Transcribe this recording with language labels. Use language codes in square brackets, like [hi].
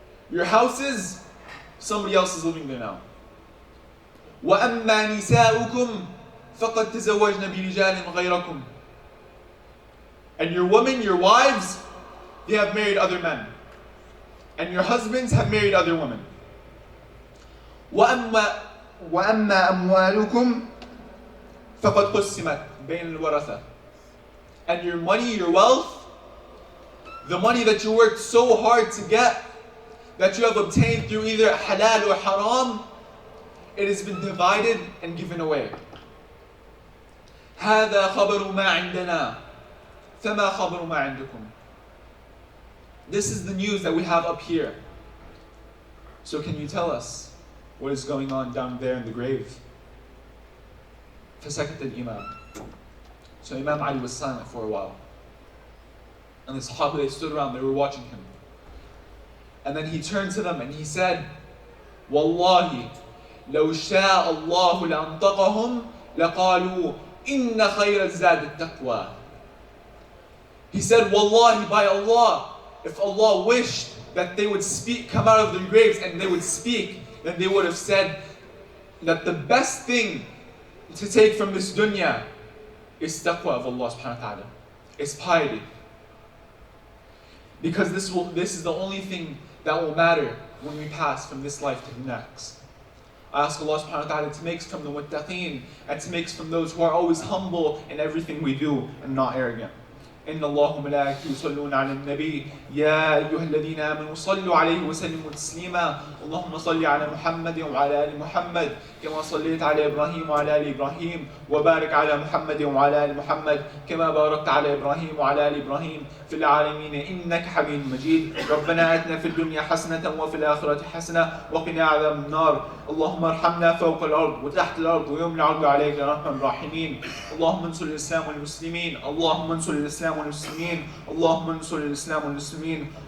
[en] Your houses, somebody else is living there now. [ar] Wa amma nisa'ukum faqad tazawwajna bi rijalin ghayrakum. [en] And your women, your wives, they have married other men. And your husbands have married other women. [ar] وأما أموالكم فقد قسمت بين الورثة. [en] And your money, your wealth, the money that you worked so hard to get, that you have obtained through either halal or haram, it has been divided and given away. [ar] هذا خبر ما عندنا فما خبر ما عندكم. [en] This is the news that we have up here. So can you tell us what is going on down there in the grave? [ar] فسكت الإمام. [en] So Imam Ali was silent for a while. And the Sahaba, they stood around, they were watching him. And then he turned to them and he said, Wallahi, [ar] لو شاء الله لأنطقهم لقالوا إن خير الزاد التقوى. [en] He said, Wallahi, by Allah, if Allah wished that they would speak, come out of their graves and they would speak, then they would have said that the best thing to take from this dunya is taqwa of Allah subhanahu wa ta'ala. It's piety. Because this is the only thing that will matter when we pass from this life to the next. I ask Allah subhanahu wa ta'ala to make us from the muttaqeen, and to make us from those who are always humble in everything we do and not arrogant. [ar] إن الله وملائكته يصلون على النبي يا أيها الذين آمنوا صلوا عليه وسلموا تسليما اللهم صل على محمد وعلى آل محمد كما صليت على إبراهيم وعلى آل إبراهيم وبارك على محمد وعلى آل محمد كما باركت على إبراهيم وعلى آل إبراهيم في العالمين إنك حميد مجيد ربنا آتنا في الدنيا حسنة وفي الآخرة حسنة وقنا عذاب النار اللهم ارحمنا فوق الأرض وتحت الأرض ويوم العرض عليك يا أرحم الراحمين اللهم انصر الإسلام والمسلمين اللهم انصر الإسلام والمسلمين اللهم انصر الإسلام والمسلمين